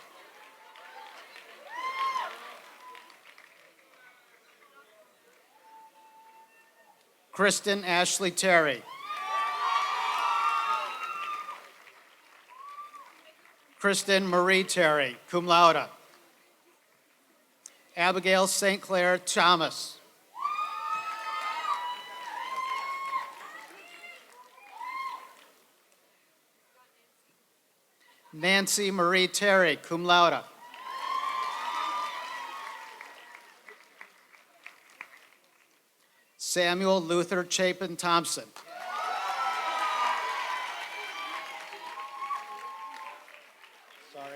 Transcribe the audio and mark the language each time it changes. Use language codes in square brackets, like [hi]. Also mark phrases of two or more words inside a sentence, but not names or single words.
[en] Kristen Ashley Terry. Kristen Marie Terry, [la] cum laude. [en] Abigail St. Clair Thomas. Nancy Marie Terry, [la] cum laude. [en] Samuel Luther Chapin Thompson. Sorry.